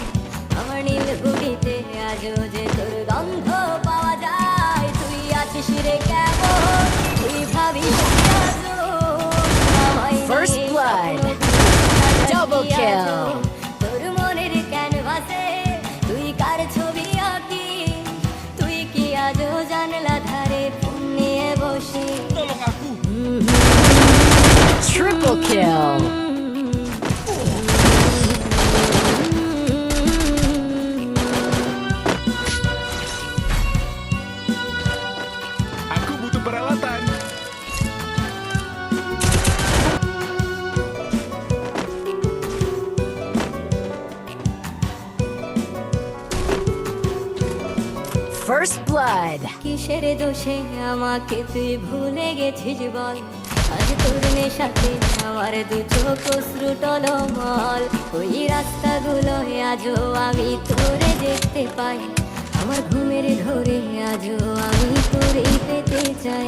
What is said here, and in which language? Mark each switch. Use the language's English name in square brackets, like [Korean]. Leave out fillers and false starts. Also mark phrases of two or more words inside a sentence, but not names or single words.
[Bangla] আমার নীল বুড়িতে আজও যে তোর গন্ধ পাওয়া যায়, তুই আছিস রে কেমন, তুই ভাবিস কি আজও আমায় [English] First [Bangla] নিয়ে [English] blood. [Bangla] স্বপ্ন [English] Double kill. [Bangla] তোর মনের ক্যানভাসে তুই কার ছবি আঁকিস, তুই কি আজও জানলা ধারে ফোন নিয়ে বসে। [Indonesian] Tolong aku. [English] Triple kill. [Indonesian] Aku butuh peralatan. [English] First blood. [Bangla] কিসের দোষে আমাকে তুই ভুলে গেছিস বল, আজ তোর নেশাতে আমার দু চোখ অশ্রু টলমল। ওই রাস্তাগুলো আজও আমি তোরে দেখতে পাই, আমার ঘুমের ধরে আজও আমি তোরেই পেতে চাই।